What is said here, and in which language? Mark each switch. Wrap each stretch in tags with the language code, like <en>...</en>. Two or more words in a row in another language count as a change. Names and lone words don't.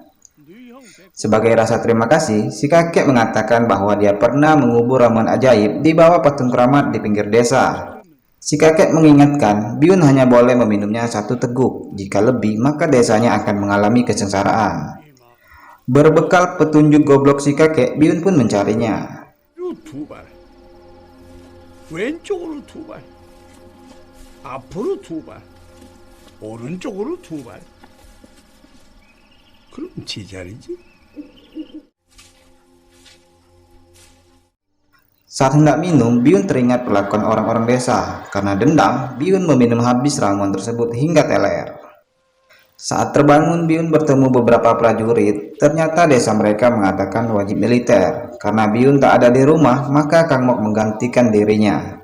<id>Sebagai rasa terima kasih, si kakek mengatakan bahwa dia pernah mengubur ramuan ajaib di bawah patung keramat di pinggir desa. Si kakek mengingatkan, Biyun hanya boleh meminumnya 1 teguk. Jika lebih, maka desanya akan mengalami kesengsaraan. Berbekal petunjuk goblok si kakek, Biyun pun mencarinya.</id> <ko>2발, 왼쪽으로 2발, 앞으로 2발, 오른쪽으로 2발. 그럼 제자리지?</ko> <id>Saat hendak minum, Biyun teringat perlakuan orang-orang desa. Karena dendam, Biyun meminum habis ramuan tersebut hingga teler. Saat terbangun, Biyun bertemu beberapa prajurit. Ternyata desa mereka mengatakan wajib militer. Karena Biyun tak ada di rumah, maka Kang Mok menggantikan dirinya.</id>